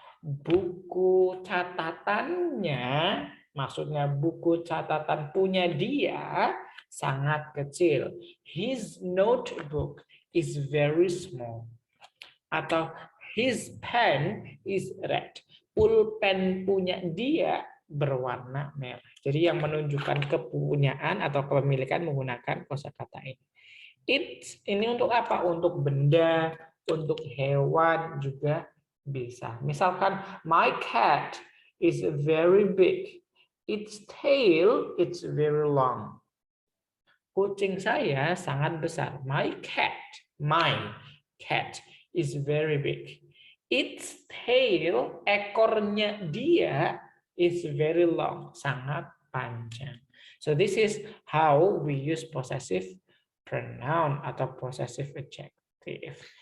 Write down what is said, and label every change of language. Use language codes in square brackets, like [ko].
[id] Buku catatannya, maksudnya buku catatan punya dia sangat kecil. [en] His notebook is very small. [id] Atau [en] his pen is red. [id] Pulpen punya dia berwarna merah. Jadi yang menunjukkan kepunyaan atau kepemilikan menggunakan kosakata ini. It's ini untuk apa? Untuk benda, untuk hewan juga bisa. [en] Misalkan my cat is very big. Its tail it's very long. [id] Kucing saya sangat besar. [en] My cat is very big. Its tail, [id] ekornya dia [en] is very long, [id] sangat panjang. [en] So this is how we use possessive pronoun atau possessive adjective.